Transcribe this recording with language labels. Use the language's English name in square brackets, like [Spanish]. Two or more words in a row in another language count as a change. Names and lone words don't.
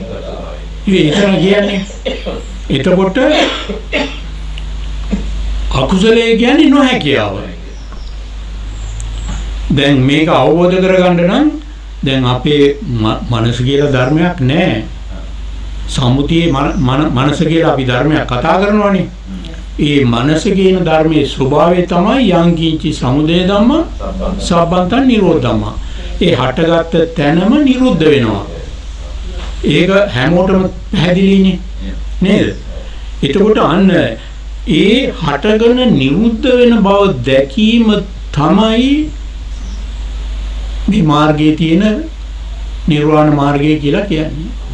[Sinhala] ඒකන කියන්නේ. එතකොට අකුසලයේ කියන්නේ නොහැකියාව. දැන් මේක අවබෝධ කරගන්න නම් දැන් අපේ මනස කියලා ධර්මයක් නැහැ. සම්මුතියේ මනස කියලා අපි ධර්මයක් කතා කරනවානේ. ඒ මනස කියන ධර්මයේ ස්වභාවය තමයි [Pali] යං කිංචි සමුදය ධම්ම සබ්බන්තං නිරෝධ ධම්ම. [Sinhala] ඒ හටගත්ත තැනම නිරුද්ධ වෙනවා. ඒක හැමෝටම පැහැදිලිනේ නේද? එතකොට අන්න ඒ හටගෙන නිරුද්ධ වෙන බව දැකීම තමයි මේ මාර්ගයේ තියෙන නිර්වාණ මාර්ගය කියලා කියන්නේ.